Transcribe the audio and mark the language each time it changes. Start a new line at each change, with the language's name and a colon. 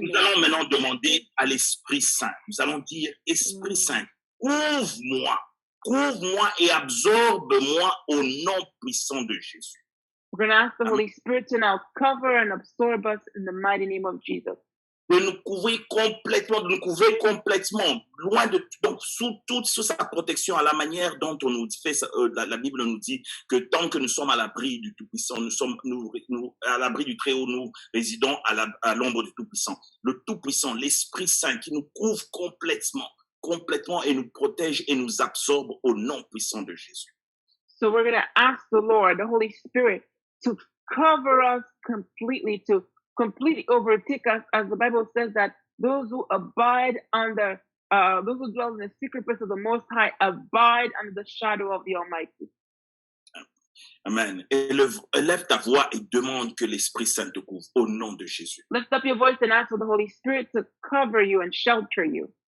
French: Nous allons maintenant demander à l'Esprit Saint. Nous allons dire, Esprit Saint, couvre-moi et absorbe-moi au nom puissant de Jésus.
English: We're going to ask the Holy Spirit to now cover and absorb us in the mighty name of Jesus.
French: De nous couvrir complètement, loin de, donc sous sa protection, à la manière dont on nous fait, la Bible nous dit que tant que nous sommes à l'abri du Tout-Puissant, nous à l'abri du Très-Haut, nous résidons à l'ombre du Tout-Puissant. Le Tout-Puissant, l'Esprit Saint qui nous couvre complètement et nous protège et nous absorbe au nom puissant de Jésus.
English: So we're going to ask the Lord, the Holy Spirit, to cover us completely, to completely overtake us, as the Bible says that those who abide under, those who dwell in the secret place of the Most High abide under the shadow of the Almighty. Amen.
French: Élève ta voix et demande que l'Esprit Saint te couvre au nom de Jésus.
English: Lift up your voice and ask for the Holy Spirit to cover you and shelter you.